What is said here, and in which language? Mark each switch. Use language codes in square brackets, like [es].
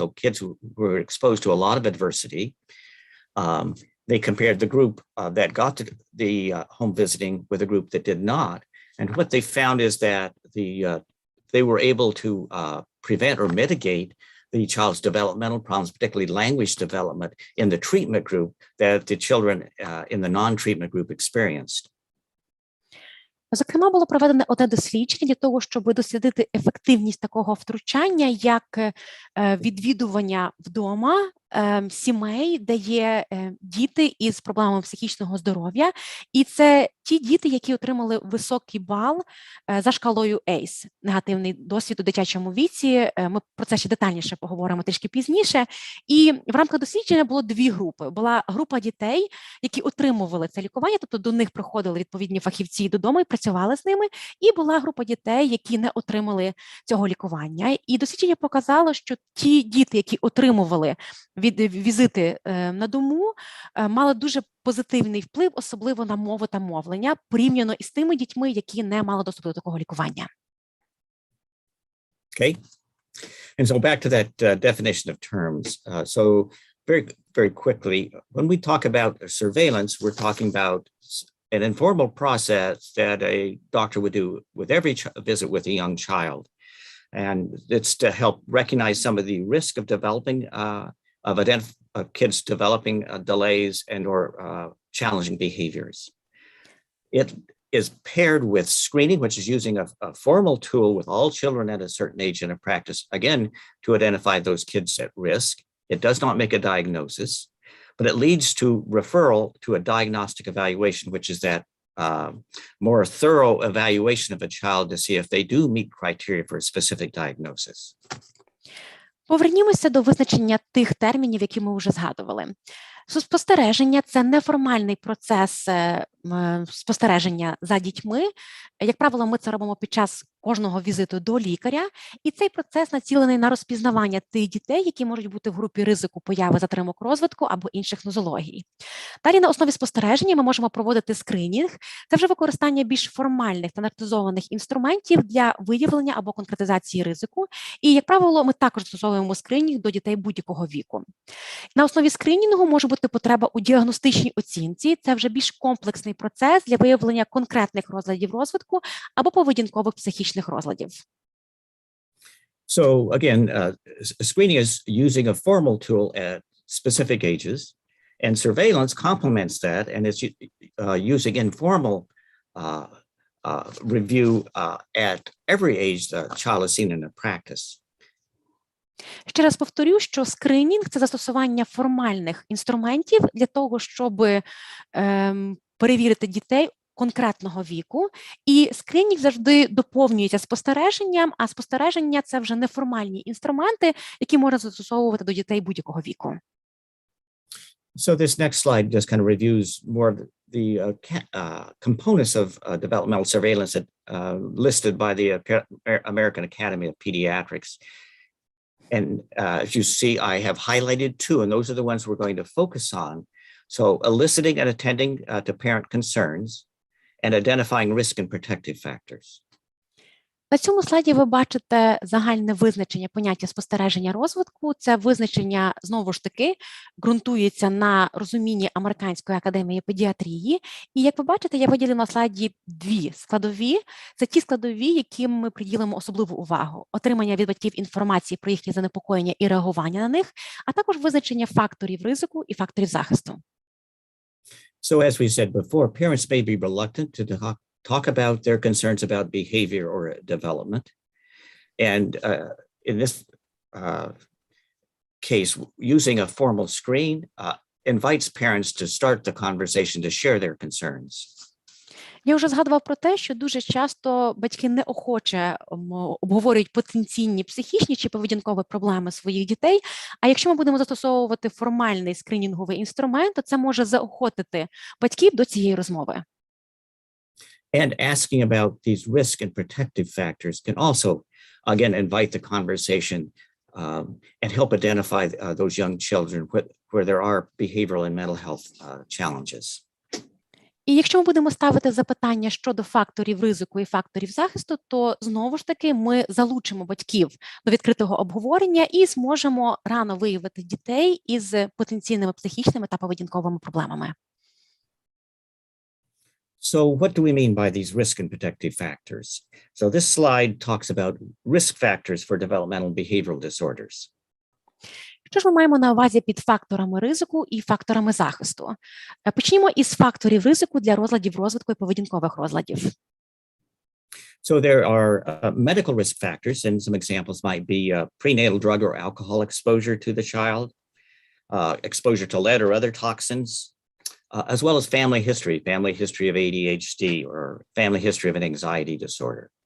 [en] So kids who were exposed to a lot of adversity, they compared the group that got to the home visiting with a group that did not. And what they found is that they were able to prevent or mitigate the child's developmental problems, particularly language development, in the treatment group that the children in the non-treatment group experienced. [uk] Зокрема, було проведено одне дослідження для того, щоб дослідити ефективність такого втручання, як відвідування вдома сімей, де є діти із проблемами психічного здоров'я, і це ті діти, які отримали високий бал за шкалою ACE, негативний досвід у дитячому віці. Ми про це ще детальніше поговоримо трішки пізніше. І в рамках дослідження було дві групи. Була група дітей, які отримували це лікування, тобто до них приходили відповідні фахівці додому і працювали з ними, і була група дітей, які не отримали цього лікування. І дослідження показало, що ті діти, які отримували від візити на дому, мали дуже позитивний вплив, особливо на мову та мовлення, порівняно із тими дітьми, які не мали доступу до такого лікування. [en] Okay. And so back to that definition of terms. So very quickly, when we talk about surveillance, we're talking about an informal process that a doctor would do with every visit with a young child. And it's to help recognize some of the risk of developing of kids developing delays and or challenging behaviors. It is paired with screening, which is using a formal tool with all children at a certain age in a practice, again, to identify those kids at risk. It does not make a diagnosis, but it leads to referral to a diagnostic evaluation, which is that more thorough evaluation of a child to see if they do meet criteria for a specific diagnosis. [uk] Повернімося до визначення тих термінів, які ми вже згадували. Спостереження – це неформальний процес спостереження за дітьми. Як правило, ми це робимо під час кожного візиту до лікаря, і цей процес націлений на розпізнавання тих дітей, які можуть бути в групі ризику появи затримок розвитку або інших нозологій. Далі на основі спостереження ми можемо проводити скринінг. Це вже використання більш формальних, стандартизованих інструментів для виявлення або конкретизації ризику. І, як правило, ми також застосовуємо скринінг до дітей будь-якого віку. На основі скринінгу може бути потреба у діагностичній оцінці. Це вже більш комплексний процес для виявлення конкретних розладів розвитку або поведінкових психічних розладів. [en] So again, screening is using a formal tool at specific ages, and surveillance complements that, and it's using informal review at every age the child is seen in a practice. [uk] Ще раз повторю, що скринінг – це застосування формальних інструментів для того, щоб перевірити дітей конкретного віку, і скринінг завжди доповнюється спостереженням, а спостереження – це вже неформальні інструменти, які можна застосовувати до дітей будь-якого віку. [en] So this next slide just kind of reviews more of the components of developmental surveillance listed by the American Academy of Pediatrics. And as you see, I have highlighted two, and those are the ones we're going to focus on. So eliciting and attending to parent concerns and identifying risk and protective factors. [uk] На цьому слайді ви бачите загальне визначення поняття спостереження розвитку. Це визначення, знову ж таки, ґрунтується на розумінні Американської академії педіатрії. І, як ви бачите, я виділила на слайді дві складові. Це ті складові, яким ми приділимо особливу увагу. Отримання від батьків інформації про їхні занепокоєння і реагування на них, а також визначення факторів ризику і факторів захисту. [en] So as we said before, parents may be reluctant to talk about their concerns about behavior or development. And in this case, using a formal screen invites parents to start the conversation to share their concerns. [uk] Я вже згадував про те, що дуже часто батьки неохоче обговорюють потенційні психічні чи поведінкові проблеми своїх дітей, а якщо ми будемо застосовувати формальний скринінговий інструмент, то це може заохотити батьків до цієї розмови. [en] And asking about these risk and protective factors can also, again, invite the conversation and help identify those young children where there are behavioral and mental health challenges. [uk] І якщо ми будемо ставити запитання щодо факторів ризику і факторів захисту, то знову ж таки ми залучимо батьків до відкритого обговорення і зможемо рано виявити дітей із потенційними психічними та поведінковими проблемами. [en] So what do we mean by these risk and protective factors? So this slide talks about risk factors for developmental behavioral disorders. [uk] Що ж ми маємо на увазі під факторами ризику і факторами захисту? Почнімо із факторів ризику для розладів розвитку і поведінкових розладів. [en] So there are medical risk factors, and some examples might be prenatal drug or alcohol exposure to the child, exposure to lead or other toxins, as well as family history of ADHD or family history of an anxiety disorder.